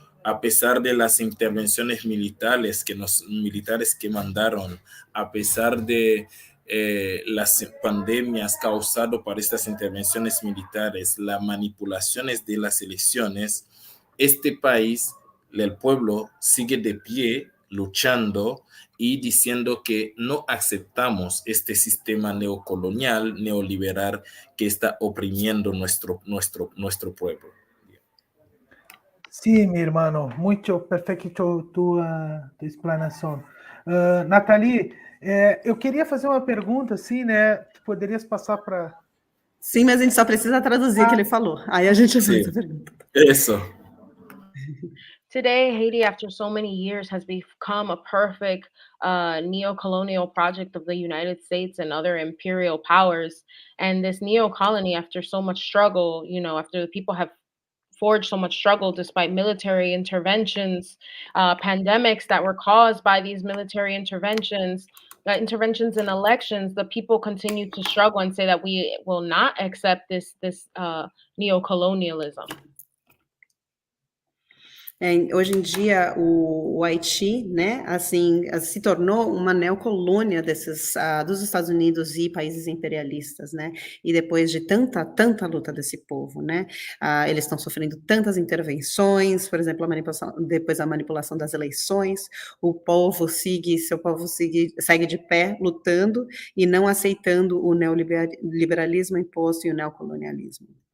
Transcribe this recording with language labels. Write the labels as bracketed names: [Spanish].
[Spanish] a pesar de las intervenciones militares que mandaron, a pesar de las pandemias causadas por estas intervenciones militares, las manipulaciones de las elecciones, este país, el pueblo, sigue de pie, luchando y diciendo que no aceptamos este sistema neocolonial, neoliberal que está oprimiendo nuestro pueblo. [Portuguese] Sim, meu irmão, muito perfeito tua explanação. Nathalie, eu queria fazer uma pergunta, assim, né? Tu poderias passar para... Sim, mas a gente só precisa traduzir o que ele falou. Aí a gente faz a pergunta. Isso. [English] Today, Haiti, after so many years, has become a perfect neo-colonial project of the United States and other imperial powers. And this neo-colony, after so much struggle, you know, after the people have forged so much struggle despite military interventions, pandemics that were caused by these military interventions in elections, the people continue to struggle and say that we will not accept this neo-colonialism. [Portuguese] Hoje em dia, o Haiti, né, assim, se tornou uma neocolônia dos Estados Unidos e países imperialistas, né, e depois de tanta luta desse povo, né, eles estão sofrendo tantas intervenções, por exemplo, depois a manipulação das eleições, seu povo segue de pé, lutando e não aceitando o neoliberalismo imposto e o neocolonialismo.